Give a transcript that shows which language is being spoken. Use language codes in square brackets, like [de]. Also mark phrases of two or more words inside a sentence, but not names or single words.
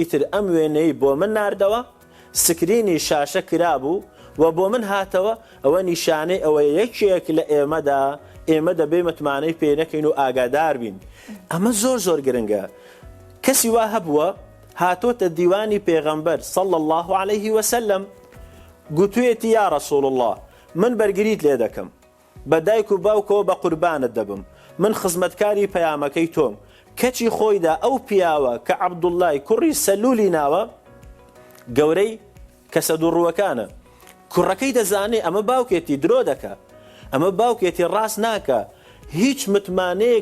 [ckb] تر ئەم وێنەی بۆ من ناردەوە سکرینی شاشە کرابوو و بۆ من هاتەوە ئەوە نیشانەی ئەوە یەکێک لە ئێمە دەبێ متمانەی پێ نەکەین و ئاگادار بین ئەمە زۆر زۆر گرنگە کەسی وا هەبووە هاتۆتە دیوانی پێغەمبەر [ar] صلی الله عليه وسلم [ckb] گوتوێتی [ar] یا رسول الله [ckb] من بەرگریت لێ دەکەم بە دایک و باوکەوە بە قوربانت دەبم من خزمەتکاری پەیامەکەی تۆم کەچی خۆیدا ئەو پیاوە کە عەبدوڵڵای کوڕی سەلولی ناوە گەورەی کەسە دووڕووەکانە کوڕەکەی دەزانێ ئەمە باوکێتی درۆ دەکە ئەمە باوکێتی ڕاست ناکە هیچ متمانەیەک